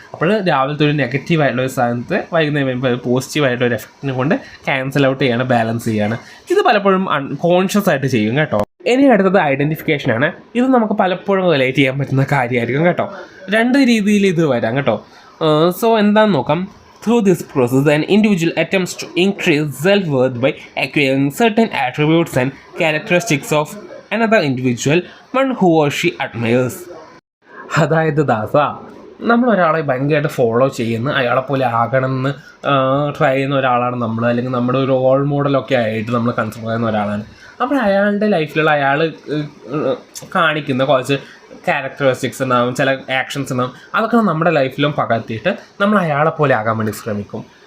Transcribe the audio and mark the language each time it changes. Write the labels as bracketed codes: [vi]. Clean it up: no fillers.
[ml] അപ്പോൾ രാവിലത്തെ ഒരു നെഗറ്റീവായിട്ടുള്ള ഒരു സാധനത്തെ വൈകുന്നേരം വരുമ്പോൾ പോസിറ്റീവായിട്ടുള്ള ഒരു എഫക്റ്റിനെ കൊണ്ട് ക്യാൻസൽ ഔട്ട് ചെയ്യാണ്, ബാലൻസ് ചെയ്യാണ്. ഇത് പലപ്പോഴും അൺകോൺഷ്യസ് ആയിട്ട് ചെയ്യും കേട്ടോ. ഇനി അടുത്തത് ഐഡൻറ്റിഫിക്കേഷനാണ്. ഇത് നമുക്ക് പലപ്പോഴും റിലേറ്റ് ചെയ്യാൻ പറ്റുന്ന കാര്യമായിരിക്കും കേട്ടോ. 2 രീതിയിൽ ഇത് വരാം കേട്ടോ. സോ എന്താണെന്ന് നോക്കാം. [en] Through this process, an individual attempts to increase self-worth by acquiring certain attributes and characteristics of another individual, one who or she admires. [ml] അതായത് നമ്മൾ ഒരാളെ ഭയങ്കരമായിട്ട് ഫോളോ ചെയ്യുന്ന, അയാളെപ്പോലെ ആകണമെന്ന് ട്രൈ ചെയ്യുന്ന ഒരാളാണ് നമ്മൾ, അല്ലെങ്കിൽ നമ്മുടെ ഒരു റോൾ മോഡലൊക്കെ ആയിട്ട് നമ്മൾ കൺസിഡർ ചെയ്യുന്ന ഒരാളാണ്. അപ്പോൾ അയാളുടെ ലൈഫിലുള്ള അയാൾ കാണിക്കുന്ന കുറച്ച് ക്യാരക്ടറിസ്റ്റിക്സ് ഉണ്ടാവും, ചില ആക്ഷൻസ് ഉണ്ടാവും, അതൊക്കെ നമ്മുടെ ലൈഫിലും പകർത്തിയിട്ട് നമ്മൾ അയാളെ പോലെ ആകാൻ വേണ്ടി ശ്രമിക്കും.